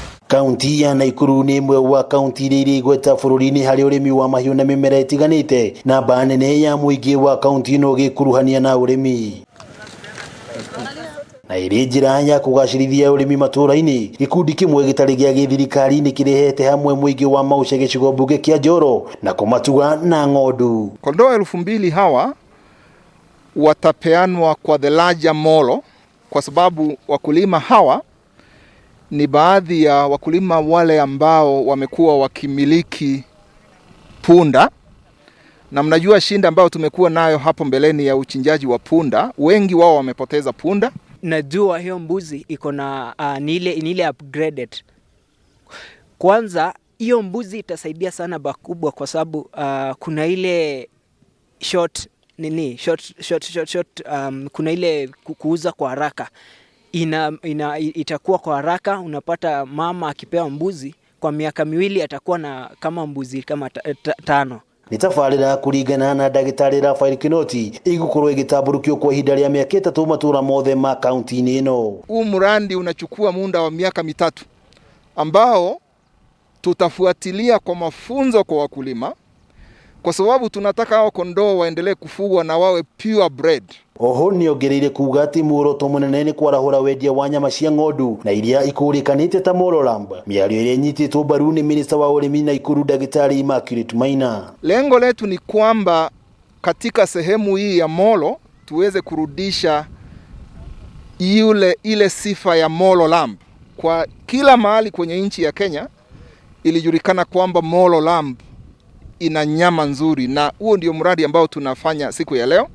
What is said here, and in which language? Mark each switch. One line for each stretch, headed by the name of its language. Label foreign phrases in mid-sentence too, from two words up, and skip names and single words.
Kikuyu: Kaunti ya Nakuru ni imwe wa kaunti iria igweta bũrũri-inĩ harĩ ũrĩmi wa mahiũ na mĩmera ĩtiganĩte, na mba nene ya mũingĩ wa kaunti ĩno gĩkuruhania na ũrĩmi. Na ĩrĩ njĩra ya kũgacĩrithia ũrĩmi matũũra-inĩ, gĩkundi kĩmwe gĩtarĩ gĩa gĩthirikari nĩ kĩrehete hamwe mũingĩ wa Mauche gĩcigo mbunge kĩa Njoro na kũmatuga na ng'ondu.
Swahili: Kondoo 2,000 hawa watapeanwa kwa
English: the larger
Swahili: molo, kwa sababu wakulima hawa ni baadhi ya wakulima wale ambao wamekuwa wakimiliki punda, na mnajua shinda ambao tumekuwa nayo hapo mbeleni ya uchinjaji wa punda, wengi wao wamepoteza punda. Najua hiyo mbuzi iko na ni ile upgraded. Kwanza hiyo mbuzi itasaidia sana bakubwa, kwa sababu kuna ile short kuna ile kuuza kwa haraka. Itakuwa kwa haraka. Unapata mama akipewa mbuzi kwa miaka 2 atakuwa na kama mbuzi kama 5.
Kikuyu: Nitafarira kuringana na Dagitari Raphael Kinoti igukorwo igitamburukio kwa ihinda rĩa mĩaka 3 matura mothe ma kaunti-inĩ ino.
Swahili: Huu mradi unachukua muda wa miaka 3 ambao tutafuatilia kwa mafunzo kwa wakulima, kwa sababu tunataka hao kondoo waendelee kufugwa na wawe
English: pure bred.
Kikuyu: Oho niongereire kuga ati muoroto munene ni kwarahura wendia wa nyama cia ng'ondu na iria ikurikanite ta Molo Lamb. Miario iria nyititwo mbaru ni minista wa urimi Nakuru Dagitari Immaculate Maina.
Swahili: Lengo letu ni kwamba katika sehemu hii ya Molo tuweze kurudisha ile sifa ya Molo Lamb. Kwa kila mahali kwenye nchi ya Kenya ilijulikana kwamba Molo Lamb ina nyama nzuri, na huo ndio mradi ambao tunafanya siku ya leo.